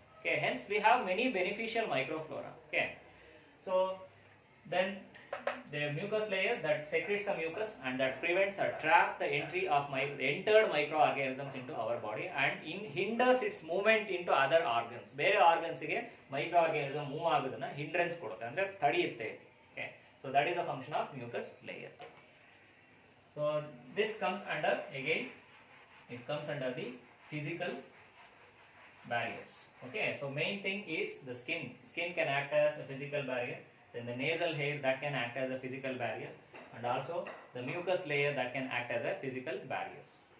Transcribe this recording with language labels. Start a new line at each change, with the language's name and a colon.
English: Okay, hence we have many beneficial microflora. Okay, so then the mucus layer that secretes the mucus and that prevents or traps the entry of entered microorganisms into our body and hinders its movement into other organs.
Kannada: ಬೇರೆ organs ಗೆ microorganism move ಆಗೋದನ್ನ hindrance ಕೊಡುತ್ತೆ, ಅಂದ್ರೆ ತಡೆಯುತ್ತೆ.
English: Okay, so that is the function of mucus layer. So this comes under, again it comes under the physical barriers. Okay, so main thing is the skin can act as a physical barrier. Then the nasal hair, that can act as a physical barrier, and also the mucus layer that can act as a physical barriers.